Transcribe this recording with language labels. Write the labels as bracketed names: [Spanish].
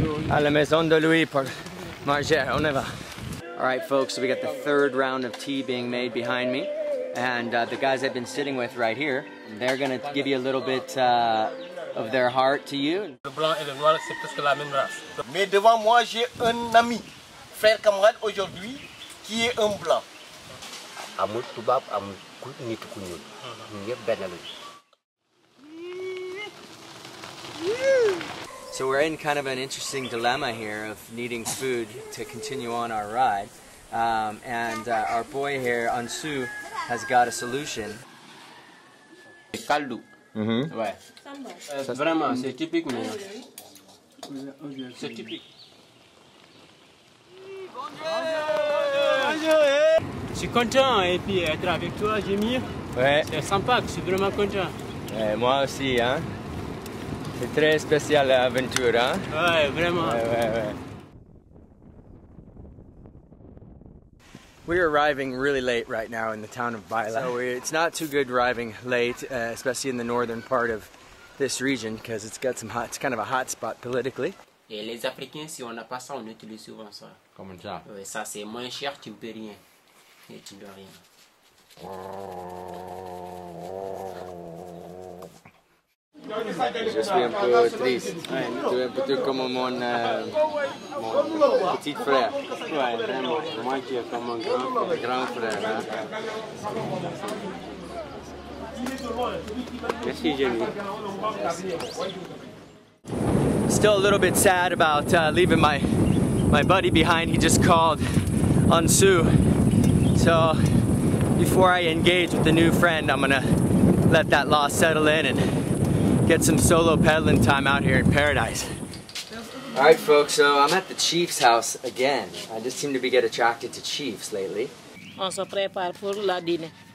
[French] À la maison de Louis pour manger. On y va. [English] All right, folks, so we got the 3rd round of tea being made behind me. And the guys I've been sitting with right here, they're going to give you a little bit of their heart to you. [French] Le blanc et le noir, c'est presque la même race. Mais devant moi, j'ai un ami, frère camarade aujourd'hui, qui est un blanc. [Wolof] Amul tubaab amul nit ku ñuul. Ñun ñëpp benn lañu. [English] So we're in kind of an interesting dilemma here of needing food to continue on our ride. And our boy here, Ansu, has got a solution. [French] Caldo. Ouais. Vraiment, c'est typique, mais c'est typique. Je suis content et puis être avec toi, Jémy. Ouais. C'est sympa, je suis vraiment content. Moi aussi, hein. C'est très spécial l'aventure, hein? Ouais, vraiment. Ouais. [English] We're arriving really late right now in the town of Baila. So it's not too good driving late, especially in the northern part of this region, because it's got it's kind of a hot spot politically. [French] Et les Africains, si on n'a pas ça, on utilise souvent ça. Comment ça? Oui, ça c'est moins cher, tu ne peux rien. Et tu ne dois rien. Je suis un peu triste. Tu es un peu comme mon petit frère. Ouais, vraiment. Moi, tu es comme mon grand frère. Merci, Jamie. [English] Still a little bit sad about leaving my buddy behind. He just called Ansu. So before I engage with the new friend, I'm gonna let that loss settle in and get some solo pedaling time out here in paradise. All right, folks, so I'm at the Chief's house again. I just seem to get attracted to Chiefs lately. [French] On se prépare pour la dîner.